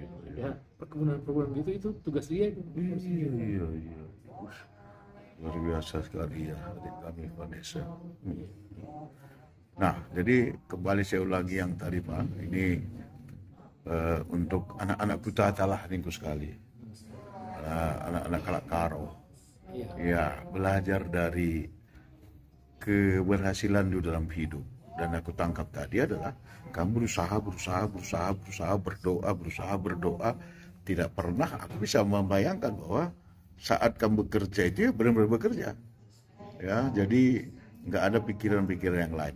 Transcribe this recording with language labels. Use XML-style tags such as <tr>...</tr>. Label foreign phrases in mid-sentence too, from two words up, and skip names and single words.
<id>Ya, perkebunan gitu itu tugas dia itu. Iya. Luar biasa sekali ya adik kami Vanessa. Nah, jadi kembali saya ulangi yang tadi Pak, ini untuk anak-anak putra talah minggu sekali, anak-anak</id> <btx>kalak karo,</btx> <id>ya belajar dari keberhasilan di dalam hidup. Dan aku tangkap tadi adalah kamu berusaha berdoa, tidak pernah aku bisa membayangkan bahwa saat kamu bekerja itu ya benar-benar bekerja, ya jadi nggak ada pikiran-pikiran yang lain.</id>